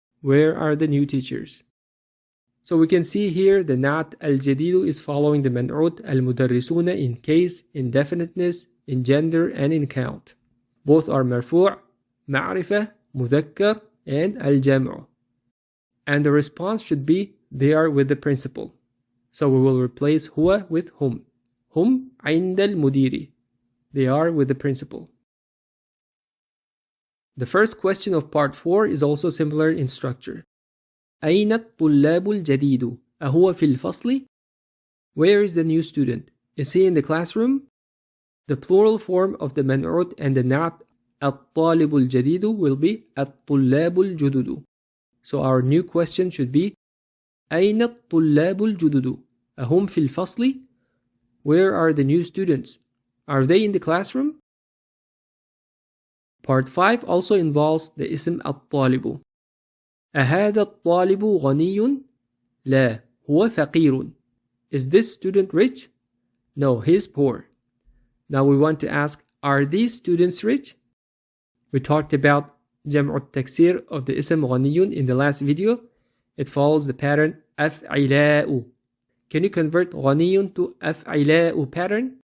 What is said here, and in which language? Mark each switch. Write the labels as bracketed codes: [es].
[en] Where are the new teachers? So we can see here the naat al-jadidu is following the man'ut al-mudarrisuna in case, in definiteness, in gender, and in count. Both are marfu', ma'rifa, muthakkar, and al-jamu. And the response should be they are with the principal. So we will replace huwa with hum. Hum [ar] عند المدير. [en] They are with the principal. The first question of part 4 is also similar in structure. [ar] أين الطلاب الجديد؟ أهو في الفصل؟ [en] Where is the new student? Is he in the classroom? The plural form of the man'ut and the naat الطالب الجديد will be الطلاب الجدد. So our new question should be [ar] أين الطلاب الجدد؟ أهم في الفصل؟ [en] Where are the new students? Are they in the classroom? Part 5 also involves the ism الطالب. [ar] أهذا الطالب غني؟ لا، هو فقير. [en] Is this student rich? No, he is poor. Now we want to ask, are these students rich? We talked about جمع التكسير of the ism غني in the last video. It follows the pattern أفعلاء. Can you convert غني to أفعلاء pattern?